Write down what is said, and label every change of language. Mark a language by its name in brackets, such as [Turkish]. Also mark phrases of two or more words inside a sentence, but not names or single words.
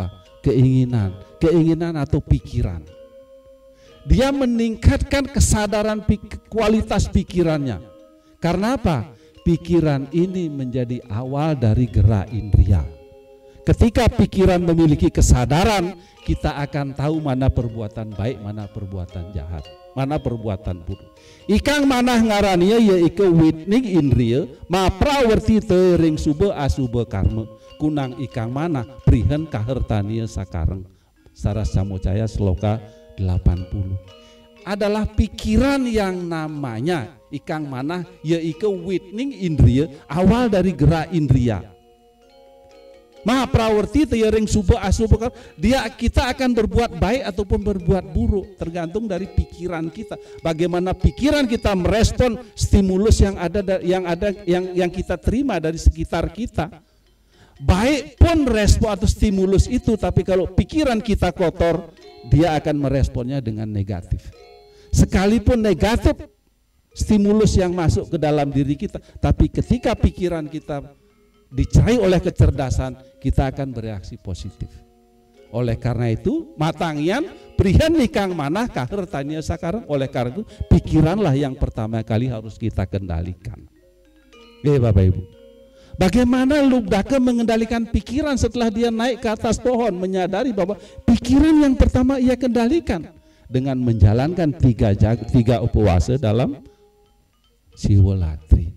[Indonesian] Keinginan, keinginan atau pikiran. Dia meningkatkan kesadaran kualitas pikirannya. Karena apa? Pikiran ini menjadi awal dari gerak indria. Ketika pikiran memiliki kesadaran, kita akan tahu mana perbuatan baik, mana perbuatan jahat, mana perbuatan buruk. [Kawi] Ikang manah ngarania ya ike witning indria, ma prawerti te ring suba asuba karma. Kunang ikang manah prihen kahertania sakareng. [Indonesian] Saras Samocaya Sloka 80. Adalah pikiran yang namanya [Kawi] ikang manah [Indonesian] yaitu [Kawi] witning indria, [Indonesian] awal dari gerak indria. [Kawi] Maha prawerti teyering suba asuba, [Indonesian] kita akan berbuat baik ataupun berbuat buruk tergantung dari pikiran kita. Bagaimana pikiran kita merespon stimulus yang kita terima dari sekitar kita. Baik pun respon atau stimulus itu, tapi kalau pikiran kita kotor, dia akan meresponnya dengan negatif. Sekalipun negatif stimulus yang masuk ke dalam diri kita, tapi ketika pikiran kita dicai oleh kecerdasan, kita akan bereaksi positif. Oleh karena itu, [Kawi] matangian prihan nikang manah kahertania sakareng. [Indonesian] Oleh karena itu, pikiranlah yang pertama kali harus kita kendalikan. Bapak Ibu, bagaimana Lubdake mengendalikan pikiran setelah dia naik ke atas pohon, menyadari bahwa pikiran yang pertama ia kendalikan dengan menjalankan tiga upawasa dalam Siwalatri.